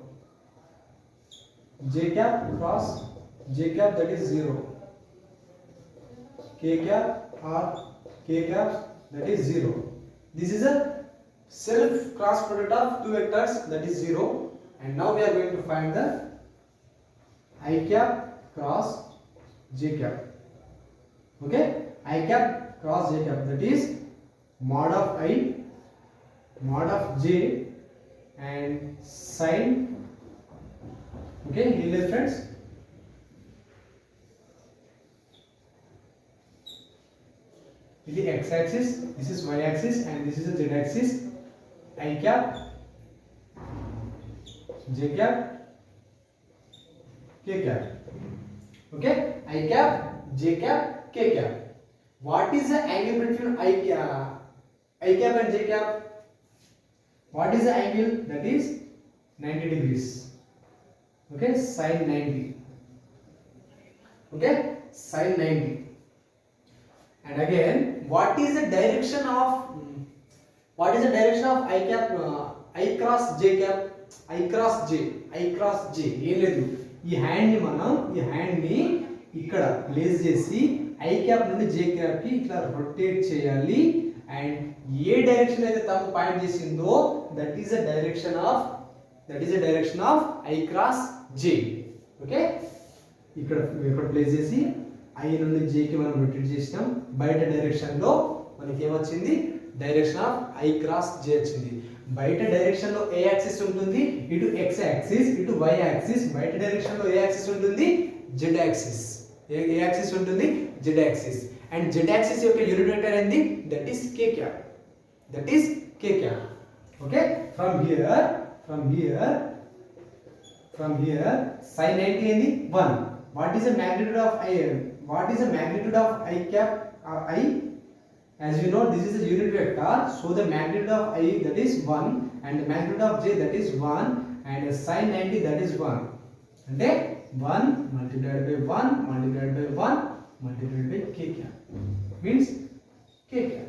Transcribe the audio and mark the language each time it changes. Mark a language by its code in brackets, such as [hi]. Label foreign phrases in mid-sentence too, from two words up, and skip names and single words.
[en] J cap cross J cap, that is 0. K cap or K cap, that is 0. This is a self cross product of two vectors, that is 0. And now we are going to find the I cap cross J cap. Okay, I cap cross J cap, that is mod of I, mod of J, and sin. Okay, here friends, this is x axis, this is y axis, and this is the z axis. I cap, J cap, K cap. Okay, I cap, J cap, K cap. What is the angle between I cap and J cap? What is the angle? That is 90 degrees. Okay, sin 90. Okay, sin 90. And again, what is the direction of I cap, I cross J cap? I cross J [te] ఏం లేదు, ఈ హ్యాండ్ ని ఇక్కడ ప్లేస్ చేసి [en] I cap [te] నుండి [en] J cap [te] కి ఇట్లా రొటేట్ చేయాలి. అండ్ ఏ డైరెక్షన్ అయితే తమ్ము పాయింట్ చేసిందో [en] that is the direction of I cross J. [te] ఓకే, ఇక్కడ ప్లేస్ చేసి ఐ నుండి జేకి మనం రొటేట్ చేసినాం. బయట డైరెక్షన్ లో మనకి ఏమొచ్చింది, [en] direction of I cross J [te] వచ్చింది. బయట డైరెక్షన్ లో ఏ యాక్సిస్ ఉంటుంది, ఇటు [en] x axis [te] ఇటు [en] y axis. [te] బయట డైరెక్షన్ లో ఏ యాక్సిస్ ఉంటుంది, [en] z axis. [te] ఏ యాక్సిస్ ఉంటుంది, [en] z axis. [te] అండ్ [en] z axis [te] యొక్క [en] unit vector [te] ఏంది, [en] that is k cap. okay, from here [te] sin 90 ఏంది 1. [en] What is the magnitude of I cap I? As you know, this is a unit vector, so the magnitude of I, that is 1, and the magnitude of j, that is 1, and sin 90, that is 1. [te] అంటే [en] 1 multiplied by 1 multiplied by 1 multiplied by k cap means k cap.